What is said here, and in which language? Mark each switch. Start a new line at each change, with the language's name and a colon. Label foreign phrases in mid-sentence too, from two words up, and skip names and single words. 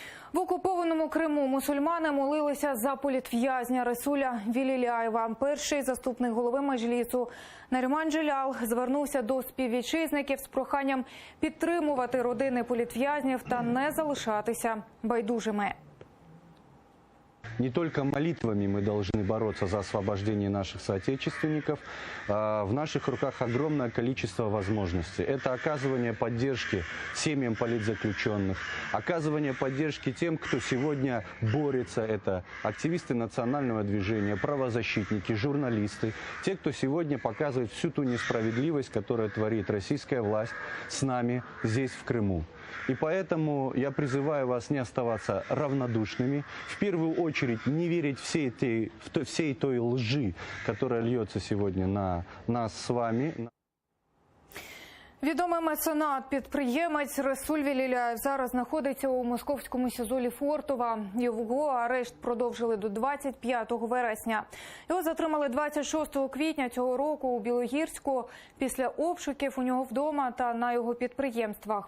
Ukrainian: В окупованому Криму мусульмани молилися за політв'язня Расуля Веліляєва. Перший заступник голови Меджлісу Наріман Джеляль звернувся до співвітчизників з проханням підтримувати родини політв'язнів та не залишатися байдужими.
Russian: Не только молитвами мы должны бороться за освобождение наших соотечественников. В наших руках огромное количество возможностей. Это оказывание поддержки семьям политзаключенных, оказывание поддержки тем, кто сегодня борется. Это активисты национального движения, правозащитники, журналисты. Те, кто сегодня показывает всю ту несправедливость, которая творит российская власть с нами здесь, в Крыму. И поэтому я призываю вас не оставаться равнодушными. В первую очередь не верить всей той лжи, которая льется сегодня на нас с вами.
Ukrainian: Відомий меценат, підприємець Расуль Веліляєв зараз знаходиться у московському СІЗО Лефортово. Його арешт продовжили до 25 вересня. Його затримали 26 квітня цього року у Білогірську після обшуків у нього вдома та на його підприємствах.